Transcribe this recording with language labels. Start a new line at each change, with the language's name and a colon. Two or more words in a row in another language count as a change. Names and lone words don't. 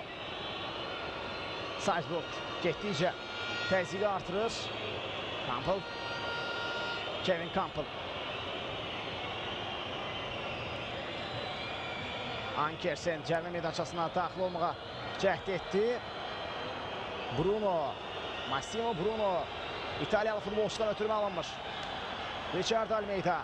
Azerbaijani: Salzburg getdikcə təzyiqi artırır. Campbell. Kevin Campbell. Ankersen cərimə meydançasına daxil olmağa cəhd etdi. Bruno. Massimo Bruno. İtalyalı futbolçudan ötürmə alınmır. Richard Almeida.